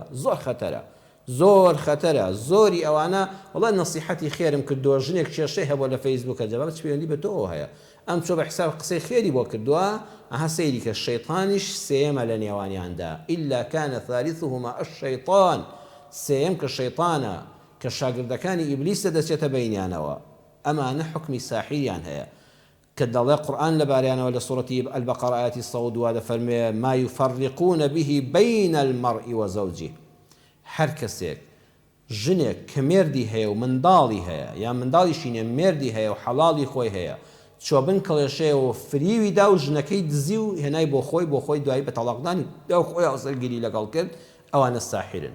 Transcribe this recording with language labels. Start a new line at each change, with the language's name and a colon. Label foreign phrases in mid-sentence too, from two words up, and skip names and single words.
Central Kurdish: زۆر خەتەرە، زۆر خەتەرە، زۆری ئەوانە وەڵا نەسیحەتی خێرم کردووە ژنێک کێشەی هەبووە لە فەیسبووکە جەبا چ پەیوەندی بە تۆ هەیە ئەم چۆ بە حساب قسەی خێری بۆ کردووە ئەها سەیری کە شەیطانیش سێمە لە نێوانیاندا
Arabic: ئیلا کانە ثالثهما الشەیطان
Central Kurdish: سێم کە شەیطانە کە شاگردەکانی ئیبلیسە دەچێتە بەینیانەوە. ئەمانە حکمی ساحیریان هەیە کە دەڵێ قورئان لەباریانەوە لە سوورەتی البەقەرە ئاەتی 102 دەفەرمێ
Arabic: ما يفرقون به بين المرء وزوجه.
Central Kurdish: هەر کەسێک ژنێک کە مێردی هەیە و منداڵی هەیە یا منداڵیشی نییە مێردی هەیە و حەڵاڵی خۆی هەیە چۆ بن کڵێشەیەوە فریوی دا و ژنەکەی دزی و هێنای بۆ خۆی دوایی بە تەلاقدانی دا و خۆی هاوسەرگیری لەگەڵ کرد ئەوانە ساحرن.